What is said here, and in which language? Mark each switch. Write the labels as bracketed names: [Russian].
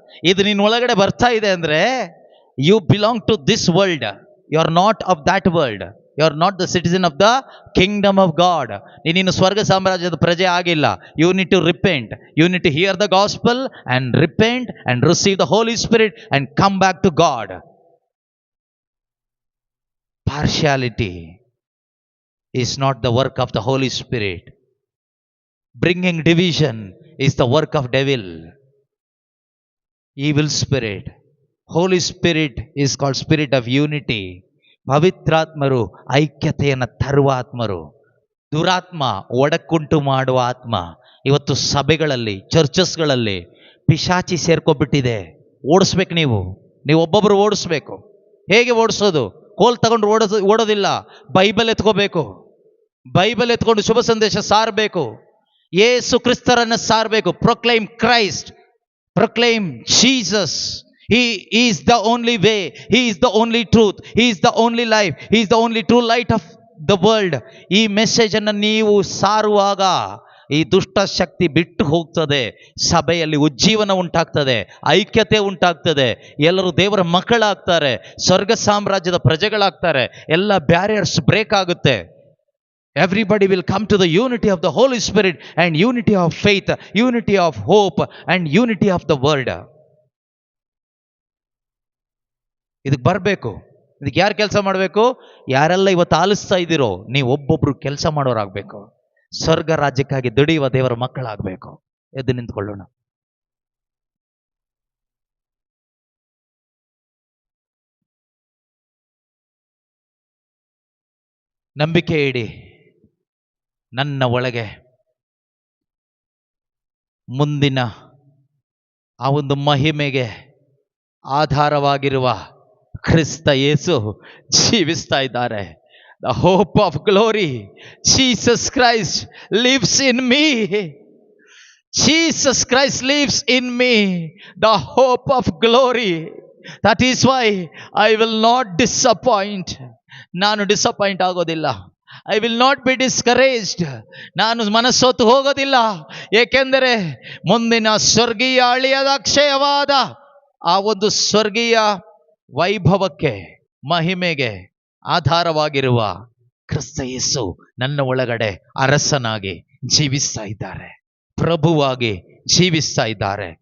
[Kannada] ಇದು ನಿನ್ನ ಒಳಗಡೆ ಬರ್ತಾ ಇದೆ ಅಂದರೆ [English] You belong to this world, you are not of that world, you are not the citizen of the kingdom of God. [Kannada] ನೀನು ಸ್ವರ್ಗ ಸಾಮ್ರಾಜ್ಯದ ಪ್ರಜೆ ಆಗಿಲ್ಲ. [English] You need to repent, you need to hear the gospel and repent and receive the Holy Spirit and come back to God. Partiality is not the work of the Holy Spirit. Bringing division is the work of devil, evil spirit. Holy Spirit is called spirit of unity. [Kannada] ಪವಿತ್ರಾತ್ಮರು ಐಕ್ಯತೆಯನ್ನು ತರುವ ಆತ್ಮರು. ದುರಾತ್ಮ ಒಡಕುಂಟು ಮಾಡುವ ಆತ್ಮ. ಇವತ್ತು ಸಭೆಗಳಲ್ಲಿ, ಚರ್ಚಸ್ಗಳಲ್ಲಿ ಪಿಶಾಚಿ ಸೇರ್ಕೊಬಿಟ್ಟಿದೆ. ಓಡಿಸ್ಬೇಕು, ನೀವು ಒಬ್ಬೊಬ್ಬರು ಓಡಿಸ್ಬೇಕು. ಹೇಗೆ ಓಡಿಸೋದು? ಕೋಲ್ ತಗೊಂಡು ಓಡೋದಿಲ್ಲ. ಬೈಬಲ್ ಎತ್ಕೋಬೇಕು. ಬೈಬಲ್ ಎತ್ಕೊಂಡು ಶುಭ ಸಂದೇಶ ಸಾರಬೇಕು. ಯೇಸು ಕ್ರಿಸ್ತರನ್ನು ಸಾರಬೇಕು. [English] Proclaim Christ, proclaim Jesus. He is the only way, he is the only truth, he is the only life, he is the only true light of the world. [Kannada] ಈ ಮೆಸೇಜ್ ಅನ್ನು ನೀವು ಸಾರುವಾಗ ಈ ದುಷ್ಟ ಶಕ್ತಿ ಬಿಟ್ಟು ಹೋಗ್ತದೆ. ಸಭೆಯಲ್ಲಿ ಉಜ್ಜೀವನ ಉಂಟಾಗ್ತದೆ, ಐಕ್ಯತೆ ಉಂಟಾಗ್ತದೆ, ಎಲ್ಲರೂ ದೇವರ ಮಕ್ಕಳಾಗ್ತಾರೆ, ಸ್ವರ್ಗ ಸಾಮ್ರಾಜ್ಯದ ಪ್ರಜೆಗಳಾಗ್ತಾರೆ, ಎಲ್ಲ ಬ್ಯಾರಿಯರ್ಸ್ ಬ್ರೇಕ್ ಆಗುತ್ತೆ. [English] Everybody will come to the unity of the Holy Spirit and unity of faith, unity of hope and unity of the word. [Kannada] ಇದಕ್ಕೆ ಬರಬೇಕು. ಇದಕ್ಕೆ ಯಾರು ಕೆಲಸ ಮಾಡಬೇಕು? ಯಾರೆಲ್ಲ ಇವತ್ತು ಆಲಿಸ್ತಾ ಇದ್ದೀರೋ ನೀವು ಒಬ್ಬೊಬ್ರು ಕೆಲಸ ಮಾಡೋರಾಗಬೇಕು. ಸ್ವರ್ಗ ರಾಜ್ಯಕ್ಕಾಗಿ ದುಡಿಯುವ ದೇವರ ಮಕ್ಕಳಾಗಬೇಕು. ಎದ್ದು ನಿಂತ್ಕೊಳ್ಳೋಣ. ನಂಬಿಕೆ ಇಡಿ, ನನ್ನ ಒಳಗೆ ಮುಂದಿನ ಆ ಒಂದು ಮಹಿಮೆಗೆ ಆಧಾರವಾಗಿರುವ ಕ್ರಿಸ್ತ ಯೇಸು ಜೀವಿಸ್ತಾ ಇದ್ದಾರೆ. [English] The hope of glory, Jesus Christ lives in me. Jesus Christ lives in me, the hope of glory. That is why I will not disappoint. [Kannada] ನಾನು ಡಿಸಪಾಯಿಂಟ್ ಆಗೋದಿಲ್ಲ. [English] I will not be discouraged. [Kannada] ನಾನು ಮನಸ್ಸೋತು ಹೋಗೋದಿಲ್ಲ. ಏಕೆಂದರೆ ಮುಂದಿನ ಸ್ವರ್ಗೀಯ ಅಳಿಯದ ಅಕ್ಷಯವಾದ ಆ ಒಂದು ಸ್ವರ್ಗೀಯ ವೈಭವಕ್ಕೆ, ಮಹಿಮೆಗೆ ಆಧಾರವಾಗಿರುವ ಕ್ರಿಸ್ತ ಯೇಸು ನನ್ನ ಒಳಗಡೆ ಅರಸನಾಗಿ ಜೀವಿಸ್ತಾ ಇದ್ದಾರೆ, ಪ್ರಭುವಾಗಿ ಜೀವಿಸ್ತಾ ಇದ್ದಾರೆ.